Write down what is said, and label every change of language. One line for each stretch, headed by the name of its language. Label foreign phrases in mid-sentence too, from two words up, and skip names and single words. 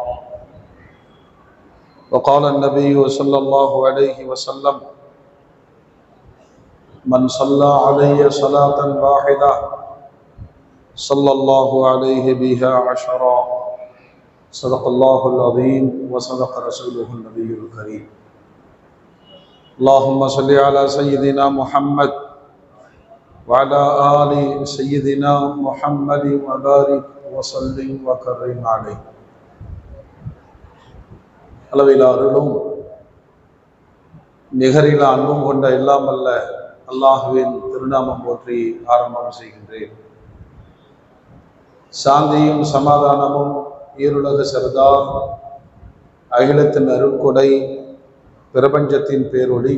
Arabic: وقال النبي صلى الله عليه وسلم من صلى علي صلاة واحدة صلى الله عليه بها عشرا صدق الله العظيم وصدق رسوله النبي الكريم اللهم صل على سيدنا محمد وعلى آل سيدنا محمد وبارك وسلم وكرم عليه.
Tamil: அளவிலா அருளும் நிகரிலா அன்பும் கொண்ட எல்லாம் அல்ல அல்லாஹுவின் திருநாமம் போற்றி ஆரம்பம் செய்கின்றேன். சாந்தியும் சமாதானமும் ஈருலக சர்தார் அகிலத்தின் அருட்கொடை பிரபஞ்சத்தின் பேரொளி